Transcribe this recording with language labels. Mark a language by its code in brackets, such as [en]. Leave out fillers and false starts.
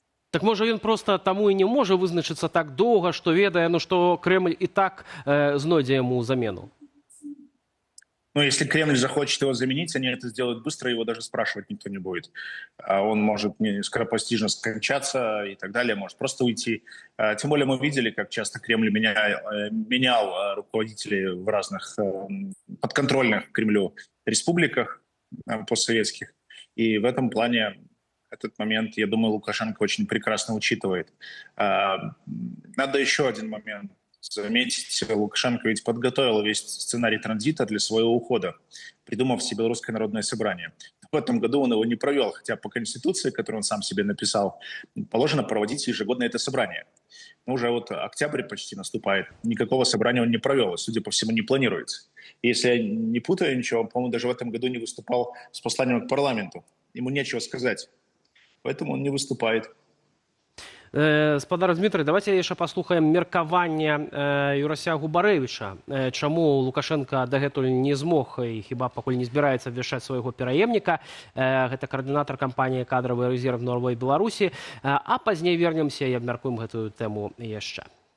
[uk] Так може він просто тому і не може визначитися так довго, що ведає, що Кремль і так знайде йому замену? [ru] Ну, если Кремль захочет его заменить, они это сделают быстро, его даже спрашивать никто не будет. Он может скоропостижно скончаться и так далее, может просто уйти. Тем более мы видели, как часто Кремль менял руководителей в разных подконтрольных Кремлю республиках постсоветских. И в этом плане этот момент, я думаю, Лукашенко очень прекрасно учитывает. Надо еще один момент заметить. Лукашенко ведь подготовил весь сценарий транзита для своего ухода, придумав Всебелорусское народное собрание. В этом году он его не провел, хотя по Конституции, которую он сам себе написал, положено проводить ежегодно это собрание. Но уже вот октябрь почти наступает. Никакого собрания он не провел, и, судя по всему, не планируется. И если я не путаю ничего, он, по-моему, даже в этом году не выступал с посланием к парламенту. Ему нечего сказать. Поэтому он не выступает. [be] Спадар Дмитрий, давайте яшчэ паслухаем меркаванне Юрася Губарэвіча. Чаму Лукашенко дагэтуль не змог і хіба пакуль не збіраецца абвяшчаць свайго пераемніка. Гэта каардынатар кампаніі «Кадравы резерв Новой Беларусі». А пазней вернемся і абмяркуем гэтую тэму яшчэ.